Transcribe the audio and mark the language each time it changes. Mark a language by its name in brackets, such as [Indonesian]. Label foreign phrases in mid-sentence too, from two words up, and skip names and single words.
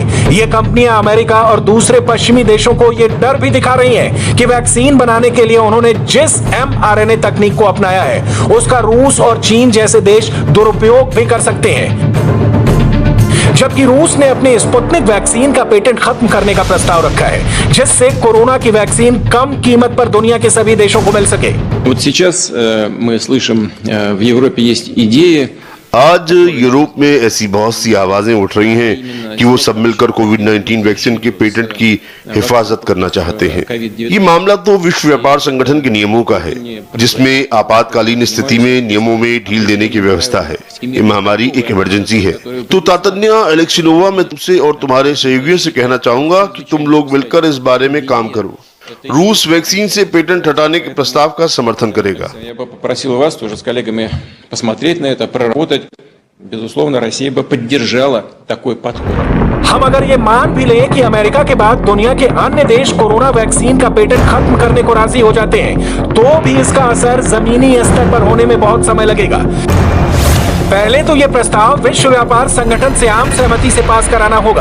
[Hindi] ये कंपनियां अमेरिका और दूसरे पश्चिमी देशों को ये डर भी दिखा रही हैं कि वैक्सीन बनाने के लिए उन्होंने जिस mRNA तकनीक को अपनाया है उसका रूस और चीन जैसे देश दुरुपयोग भी कर सकते हैं। जबकि रूस ने अपनी स्पुतनिक वैक्सीन का पेटेंट खत्म करने का प्रस्ताव रखा है, जिससे कोरोना की वैक्सीन कम कीमत पर दुनिया के सभी देशों को मिल सके। [Russian] Вот сейчас мы слышим, в Европе есть идеи [Hindi] आज यूरोप में ऐसी बहुत सी आवाजें उठ रही हैं कि वो सब मिलकर कोविड-19 वैक्सीन के पेटेंट की हिफाजत करना चाहते हैं। ये मामला तो विश्व व्यापार संगठन के नियमों का है, जिसमें आपातकालीन स्थिति में नियमों में ढील देने की व्यवस्था है। ये महामारी एक इमरजेंसी है। तो तातन्या एलेक्सिनोवा, मैं तुमसे और तुम्हारे सहयोगियों से कहना चाहूंगा कि तुम लोग मिलकर इस बारे में काम करो। रूस वैक्सीन से पेटेंट हटाने के प्रस्ताव का समर्थन करेगा। [Russian] Я бы попросил вас тоже с коллегами посмотреть на это, проработать. Безусловно, Россия бы поддержала такой подход. [Hindi] हम अगर ये मान भी लें कि अमेरिका के बाद दुनिया के अन्य देश कोरोना वैक्सीन का पेटेंट खत्म करने को राजी हो जाते हैं, तो भी इसका असर जमीनी स्तर पर होने में बहुत समय लगेगा। पहले तो ये प्रस्ताव विश्व व्यापार संगठन से आम सहमति से पास कराना होगा।